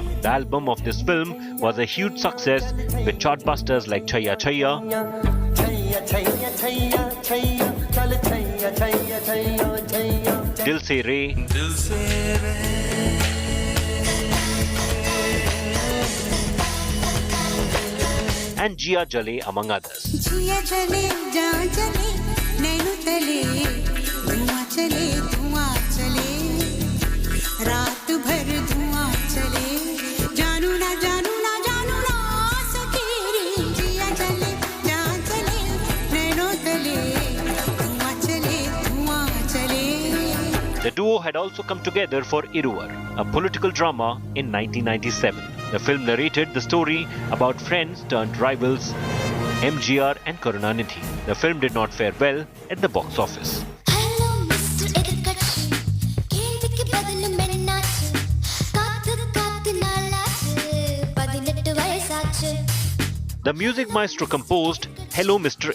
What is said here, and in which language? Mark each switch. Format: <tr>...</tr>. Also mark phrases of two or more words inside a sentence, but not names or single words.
<en>The album of this film was a huge success with chartbusters like Chaiya Chaiya, Dil Se Re, and Jia Jale, among others.</en> <hi>जिया चले जहाँ चले नैनो तले धुआं चले रात भर धुआं चले जानू ना सकेरी जिया चले जहाँ चले नैनो तले धुआं चले.</hi> <en>The duo had also come together for Iruvar, a political drama in 1997. The film narrated the story about friends turned rivals, MGR and Karunanidhi. The film did not fare well at the box office. The music maestro composed Hello Mr.</en>